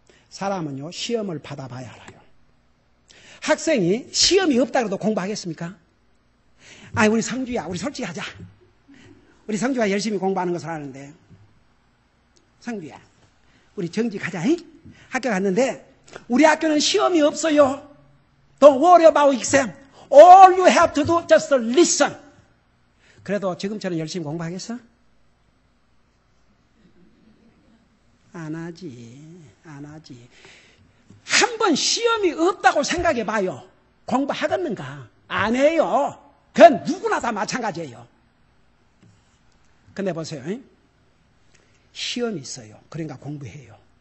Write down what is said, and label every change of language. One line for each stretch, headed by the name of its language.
Korean: 사람은요 시험을 받아봐야 알아요. 학생이 시험이 없다 그래도 공부하겠습니까? 우리 성주야, 우리 솔직히 하자. 우리 성주가 열심히 공부하는 것을 아는데, 성주야, 우리 정직하자. 학교 갔는데 우리 학교는 시험이 없어요.
English: Don't worry about exam. All you have to do just listen.
Korean: 그래도 지금처럼 열심히 공부하겠어? 안 하지. 한 번 시험이 없다고 생각해 봐요. 공부하겠는가? 안 해요. 그건 누구나 다 마찬가지예요. 근데 보세요. 시험이 있어요. 그러니까 공부해요.